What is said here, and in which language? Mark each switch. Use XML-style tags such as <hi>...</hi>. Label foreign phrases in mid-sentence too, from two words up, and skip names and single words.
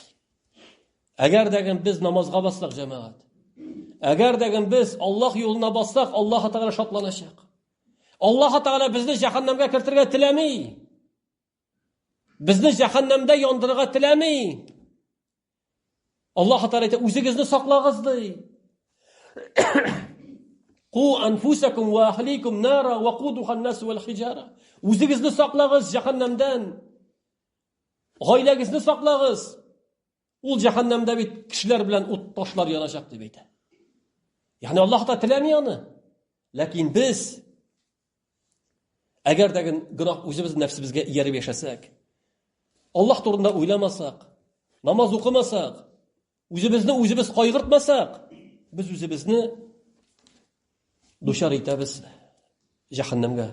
<tt>Әгәр дәген без намазга бассак, җәмәгать, әгәр дәген без Аллаһ юлына бассак, Аллаһ Тәгалә шатланачак. Аллаһ Тәгалә безне җәһәннәмгә кертергә теләми. Безне җәһәннәмдә яндырырга теләми. Аллаһ Тәгалә әйтә, үзегезне саклагыз ди.</tt> <ar>قوا أنفسكم وأهليكم نارا وقودها الناس والحجارة.</ar> <tt>Үзегезне саклагыз җәһәннәмдән. Гаиләгезне саклагыз. Ул җәһәннәмдә бит кешеләр белән ут ташлар яначак дип әйтә. Ягъни Аллаһ та теләми аны. Ләкин без әгәр дәген гынах үзебез нәфсебезгә ияреп яшәсәк, Аллаһ турында уйламасак, намаз укымасак, үзебезне кайгыртмасак, без үзебезне дучар итәбез җәһәннәмгә.</tt>